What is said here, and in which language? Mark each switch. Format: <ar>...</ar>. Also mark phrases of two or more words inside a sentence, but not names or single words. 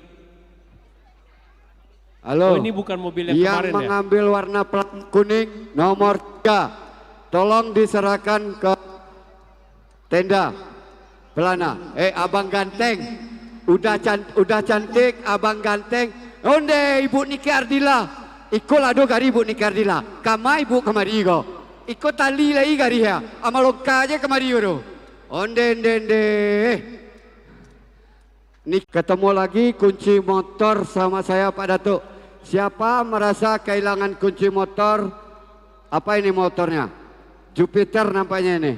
<id>Halo. Oh, ini bukan mobil yang kemarin ya? mengambil warna plat kuning nomor 3. Tolong diserahkan ke tenda pelana. Abang ganteng. Udah cantik abang ganteng.</id> <min>Onde Ibu Niki Ardila. Iko lado gari Ibu Niki Ardila. Kama Ibu kemari go. Iko tali lagi gari ya. Amaloka aja kemari go. Onde.</min> <id>Nih ketemu lagi kunci motor sama saya Pak Datuk. Siapa merasa kehilangan kunci motor? Apa ini motornya? Jupiter nampaknya ini.</id>